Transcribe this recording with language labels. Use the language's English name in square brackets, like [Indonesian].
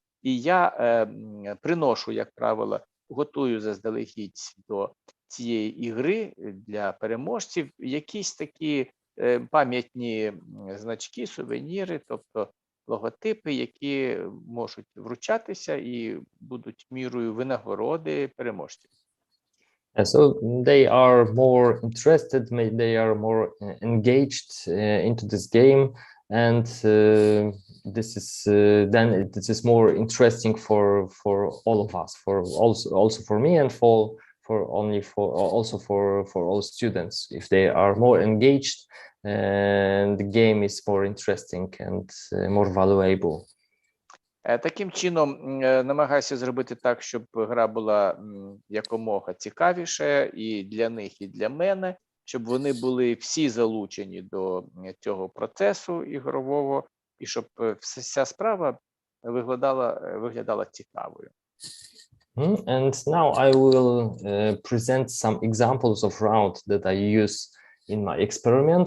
[Ukrainian] І я приношу, як правило, готую заздалегідь до цієї ігри для переможців якісь такі пам'ятні значки, сувеніри, тобто логотипи, які можуть вручатися і будуть мірою винагороди переможців. [English] So they are more interested, they are more engaged into this game, and this is more interesting for all of us, for also for me, and also for all students. If they are more engaged, and the game is more interesting and more valuable. [Ukrainian] Таким чином, намагаюся зробити так, щоб гра була якомога цікавіше і для них, і для мене, щоб вони були всі залучені до цього процесу ігрового, і щоб вся справа виглядала цікавою. [English] And now I will present some examples of routes that I use in my experiment.